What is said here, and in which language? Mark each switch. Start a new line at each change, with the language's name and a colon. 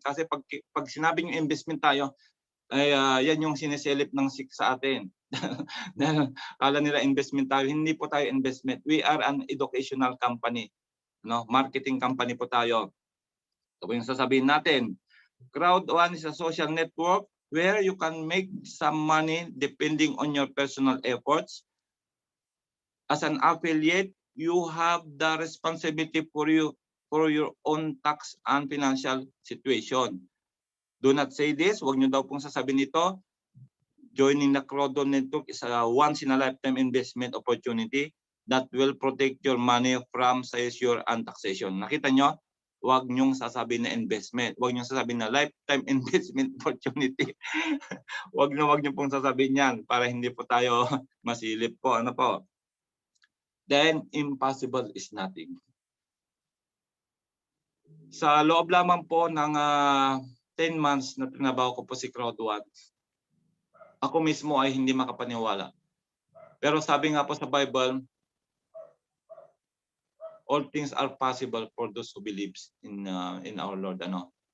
Filipino: Kasi pag sinabi nyo investment tayo, ay yan yung siniselip ng SIC sa atin. Dahil kala nila investment tayo, hindi po tayo investment.
English: We are an educational company. No?
Filipino: Marketing company po tayo. Ito po yung sasabihin natin.
English: Crowd 1 is a social network where you can make some money depending on your personal efforts. As an affiliate, you have the responsibility for your own tax and financial situation. Do not say this.
Filipino: Huwag nyo daw pong sasabihin ito.
English: Joining the Crowd 1 network is a once-in-a-lifetime investment opportunity that will protect your money from seizure and taxation.
Filipino: Nakita nyo? Huwag nyong sasabihin na investment. Huwag nyong sasabihin na lifetime investment opportunity. Huwag nyo pong sasabihin yan para hindi po tayo masilip po. Ano po?
English: Then, impossible is nothing.
Filipino: Sa loob lamang po ng 10 months na trinabaho ko po si Crowd 1, ako mismo ay hindi makapaniwala. Pero sabi nga po sa Bible,
English: all things are possible for those who believes in our Lord.
Filipino: Ano?